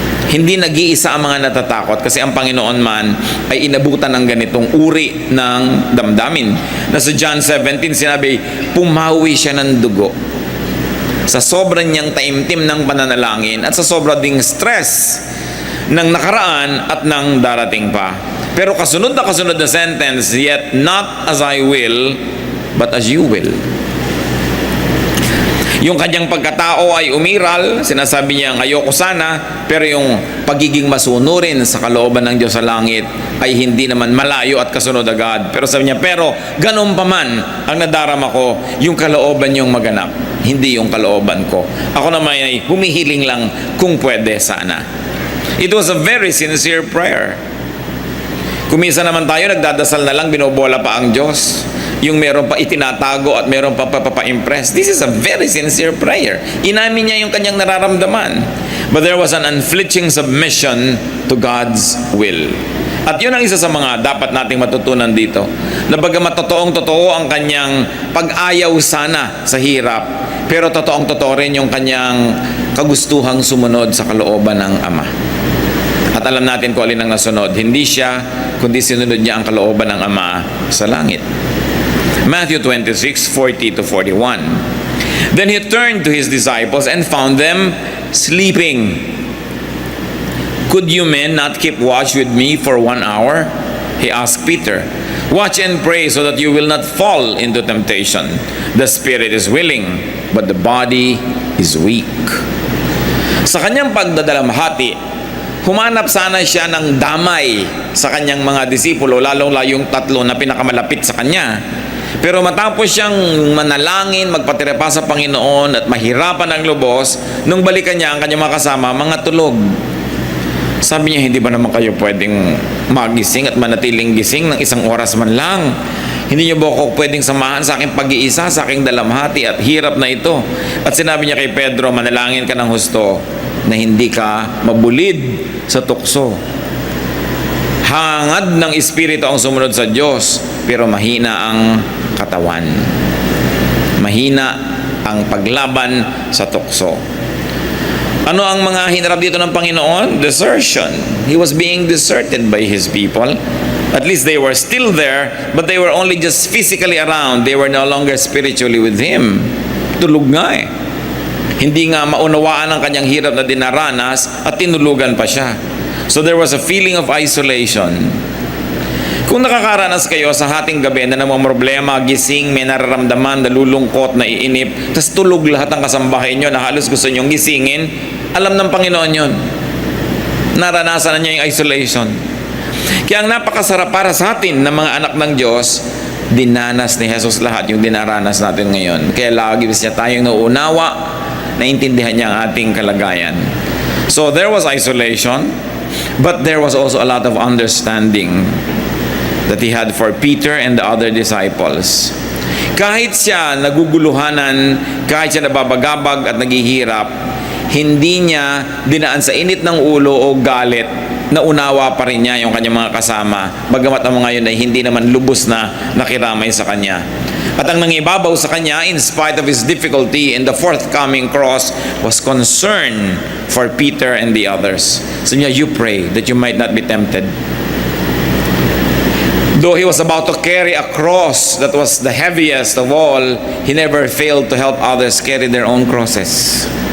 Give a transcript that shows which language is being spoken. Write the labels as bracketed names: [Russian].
[Filipino] Hindi nag-iisa ang mga natatakot kasi ang Panginoon man ay inabutan ng ganitong uri ng damdamin. Na sa John 17 sinabi, pumawi siya ng dugo. Sa sobrang niyang taimtim ng pananalangin at sa sobrang ding stress ng nakaraan at ng darating pa. Pero kasunod na sentence, [English] "Yet not as I will, but as you will." [Filipino] Yung kanyang pagkatao ay umiral, sinasabi niya, "Ayoko sana," pero yung pagiging masunurin sa kalooban ng Diyos sa langit ay hindi naman malayo at kasunod agad. Pero sabi niya, "Pero ganun pa man, ang nadarama ko, yung kalooban yung maganap, hindi yung kalooban ko. Ako naman ay humihiling lang kung pwede sana." [English] It was a very sincere prayer. [Filipino] Kumisa naman tayo, nagdadasal na lang, binobola pa ang Diyos. yung meron pa itinatago at meron pa papa-impress. [English] This is a very sincere prayer. [Filipino] Inamin niya yung kanyang nararamdaman. [English] But there was an unflinching submission to God's will. [Filipino] At yun ang isa sa mga dapat nating matutunan dito. Na bagamat totoong-totoo ang kanyang pag-ayaw sana sa hirap, pero totoong-totoo rin yung kanyang kagustuhang sumunod sa kalooban ng Ama. At alam natin kung alin ang nasunod. Hindi siya, kundi sinunod niya ang kalooban ng Ama sa langit. [English] Matthew 26:40-41. Then he turned to his disciples and found them sleeping. Could you men not keep watch with me for 1 hour? He asked Peter. Watch and pray so that you will not fall into temptation. The spirit is willing, but the body is weak. [Filipino] Sa kanyang pagdadalamhati, humanap sana siya ng damay sa kanyang mga disipulo, lalong yung 3 na pinakamalapit sa kanya. Pero matapos siyang manalangin, magpatirepa sa Panginoon at mahirapan ang lubos, nung balikan niya ang kanyang mga kasama, mga tulog. Sabi niya, hindi ba naman kayo pwedeng magising at manatiling gising ng 1 oras man lang? Hindi niyo ba ako pwedeng samahan sa aking pag-iisa, sa aking dalamhati at hirap na ito? At sinabi niya kay Pedro, manalangin ka ng husto na hindi ka mabulid sa tukso. Hangad ng Espiritu ang sumunod sa Diyos, pero mahina ang katawan. Mahina ang paglaban sa tukso. Ano ang mga hinarap dito ng Panginoon? [English] Desertion. He was being deserted by His people. At least they were still there, but they were only just physically around. They were no longer spiritually with Him. [Filipino] Tulog nga eh. Hindi nga maunawaan ang kanyang hirap na dinaranas at tinulugan pa siya. [English] So there was a feeling of isolation. [Filipino] Kung nakakaranas kayo sa hating gabi na namang problema, gising, may nararamdaman, nalulungkot, naiinip, tas tulog lahat ng kasambahay nyo na halos gusto nyong gisingin, alam ng Panginoon yun. Naranasan na niya yung isolation. Kaya ang napakasarap para sa atin ng mga anak ng Diyos, dinanas ni Jesus lahat yung dinaranas natin ngayon. Kaya lagi niya tayong nauunawa, naintindihan niya ang ating kalagayan. [English] So there was isolation, but there was also a lot of understanding that He had for Peter and the other disciples. [Filipino] Kahit siya naguguluhanan, kahit siya nababagabag at naghihirap, hindi niya dinaan sa init ng ulo o galit, naunawa pa rin niya yung kanyang mga kasama, bagamat ang mga yun ay hindi naman lubos na nakiramay sa kanya. At ang nangibabaw sa kanya, [English] in spite of his difficulty in the forthcoming cross, was concern for Peter and the others. So niya, you pray that you might not be tempted. Though he was about to carry a cross that was the heaviest of all, he never failed to help others carry their own crosses.